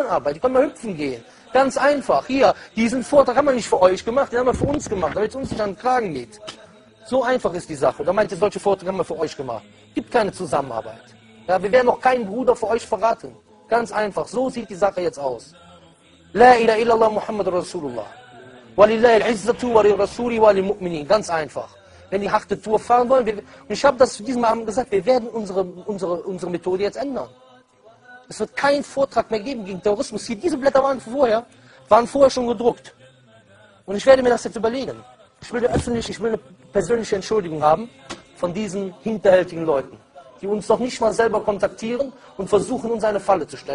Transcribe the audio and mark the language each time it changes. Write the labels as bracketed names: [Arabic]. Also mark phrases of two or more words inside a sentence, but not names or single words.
[German] Die können mal hüpfen gehen. Ganz einfach. Hier, diesen Vortrag haben wir nicht für euch gemacht, den haben wir für uns gemacht, damit es uns nicht an den Kragen geht. So einfach ist die Sache. Da meint ihr, solche Vorträge haben wir für euch gemacht. Gibt keine Zusammenarbeit. Ja, wir werden noch keinen Bruder für euch verraten. Ganz einfach. So sieht die Sache jetzt aus. [Arabic] لا إله إلا الله محمد رسول الله. ولله العزة ولرسوله وللمؤمنين. [German] Ganz einfach. Wenn die harte Tour fahren wollen, und ich habe das diesem Abend gesagt, wir werden unsere Methode jetzt ändern. Es wird keinen Vortrag mehr geben gegen Terrorismus. Hier, diese Blätter waren vorher schon gedruckt. Und ich werde mir das jetzt überlegen. Ich will eine persönliche Entschuldigung haben von diesen hinterhältigen Leuten, die uns noch nicht mal selber kontaktieren und versuchen, uns eine Falle zu stellen.